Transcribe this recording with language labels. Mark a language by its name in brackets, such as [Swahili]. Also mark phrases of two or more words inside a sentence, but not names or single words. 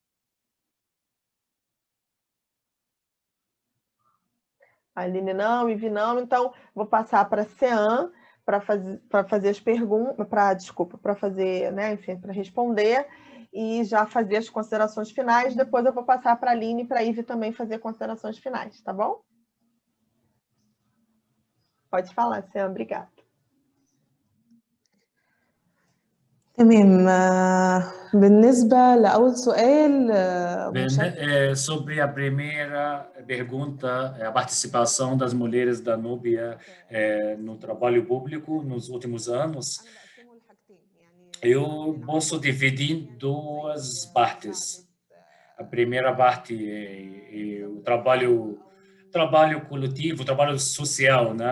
[Portuguese] A Aline não, Ive não, então vou passar para a Sean para fazer as perguntas, para fazer, né, enfim, para responder e já fazer as considerações finais. Depois eu vou passar para a Aline e para a Ive também fazer considerações finais, tá bom? Pode falar, Sean, obrigada. [Arabic] تمام. بالنسبة لأول سؤال [Portuguese] sobre a primeira pergunta, a participação das mulheres da Núbia no trabalho público nos últimos anos, eu posso dividir em duas partes. A primeira parte é o trabalho coletivo, o trabalho social, né?